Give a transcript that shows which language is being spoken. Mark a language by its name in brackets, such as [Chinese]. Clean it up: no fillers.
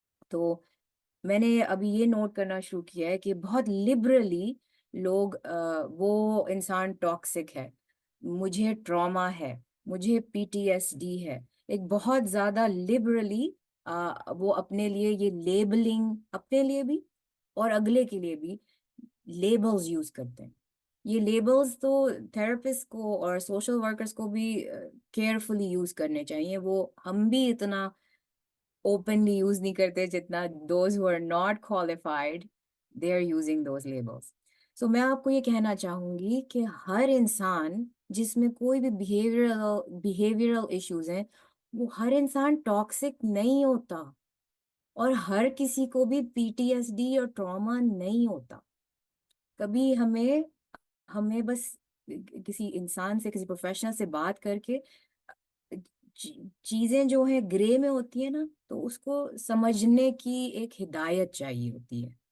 [Urdu] تو میں نے ابھی یہ نوٹ کرنا شروع کیا ہے کہ بہت لبرلی لوگ وہ انسان ٹاکسک ہے, مجھے ٹراما ہے, مجھے PTSD ہے, ایک بہت زیادہ لبرلی وہ اپنے لیے یہ لیبلنگ, اپنے لیے بھی اور اگلے کے لیے بھی لیبلز یوز کرتے ہیں. یہ لیبلز تو تھراپسٹ کو اور سوشل ورکرز کو بھی کیئرفلی یوز کرنے چاہیے. وہ ہم بھی اتنا [English] openly use [Urdu] نہیں کرتے جتنا [English] those who are not qualified they are using those labels. [Urdu] So میں آپ کو یہ کہنا چاہوں گی کہ ہر انسان جس میں کوئی بھی behavioral issues ہیں, وہ ہر انسان ٹاکسک نہیں ہوتا, اور ہر کسی کو بھی PTSD اور ٹراما نہیں ہوتا. کبھی ہمیں بس کسی انسان سے, کسی پروفیشنل سے بات کر کے چیزیں جو ہیں گرے میں ہوتی ہیں نا, تو اس کو سمجھنے کی ایک ہدایت چاہیے ہوتی ہے.